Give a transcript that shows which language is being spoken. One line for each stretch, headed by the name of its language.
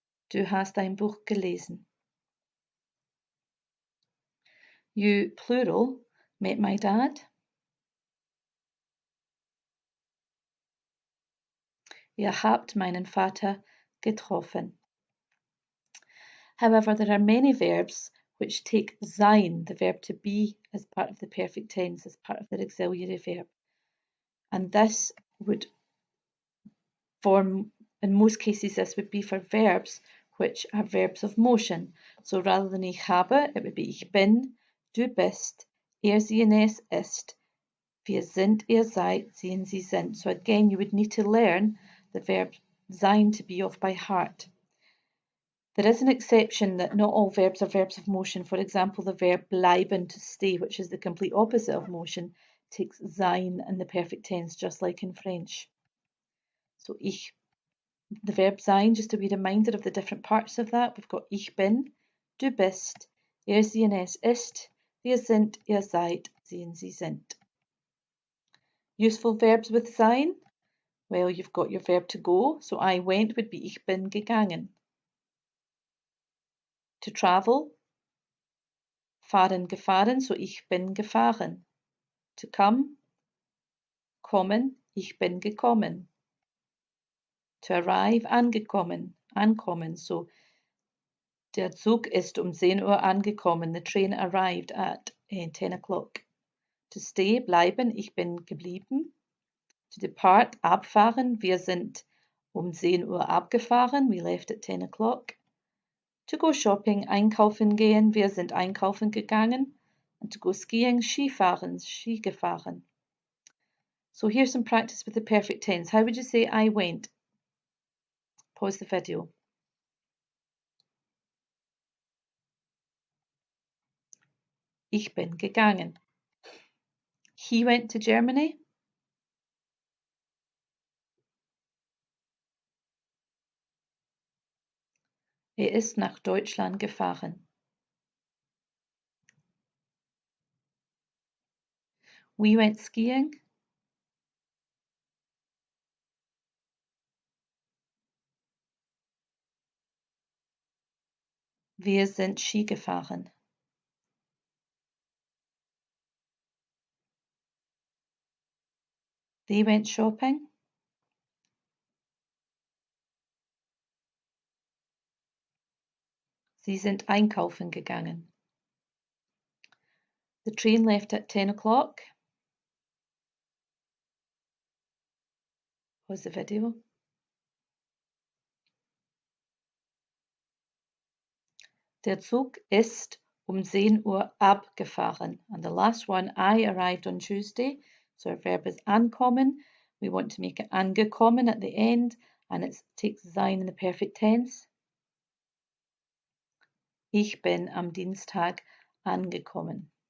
German: Du hast ein Buch gelesen.
English: You, plural, met my dad.
German: Ihr habt meinen Vater getroffen.
English: However, there are many verbs which take sein, the verb to be, as part of the perfect tense, as part of their auxiliary verb. And this would form, in most cases, this would be for verbs which are verbs of motion. So rather than
German: ich habe,
English: it would be
German: ich bin, du bist, sie und es ist, wir sind, ihr seid, sie und sie sind.
English: So again, you would need to learn the verb sein to be off by heart. There is an exception that not all verbs are verbs of motion. For example, the verb bleiben, to stay, which is the complete opposite of motion, takes sein in the perfect tense, just like in French.
German: So ich
English: the verb sein, just a wee reminder of the different parts of that. We've got
German: ich bin, du bist, sie und es ist, wir sind, ihr seid, sie und sie sind.
English: Useful verbs with sein. Well, you've got your verb to go, so I went would be
German: ich bin gegangen.
English: To travel,
German: fahren gefahren, so ich bin gefahren.
English: To come,
German: kommen, ich bin gekommen.
English: To arrive, angekommen, ankommen, so
German: der Zug ist 10 Uhr angekommen,
English: the train arrived at 10 o'clock. To stay,
German: bleiben, ich bin geblieben.
English: To depart,
German: abfahren, wir sind 10 Uhr abgefahren,
English: we left at 10 o'clock. To go shopping,
German: einkaufen gehen, wir sind einkaufen gegangen.
English: And to go skiing,
German: Skifahren, Ski gefahren.
English: So here's some practice with the perfect tense. How would you say I went? Pause the video.
German: Ich bin gegangen.
English: He went to Germany.
German: Ist nach Deutschland gefahren.
English: We went skiing.
German: Wir sind Ski gefahren.
English: They went shopping.
German: Sie sind einkaufen gegangen.
English: The train left at 10 o'clock. Pause the video.
German: Der Zug ist 10 Uhr abgefahren.
English: And the last one, I arrived on Tuesday. So our verb is ankommen. We want to make it angekommen at the end, and it takes sein in the perfect tense.
German: Ich bin am Dienstag angekommen.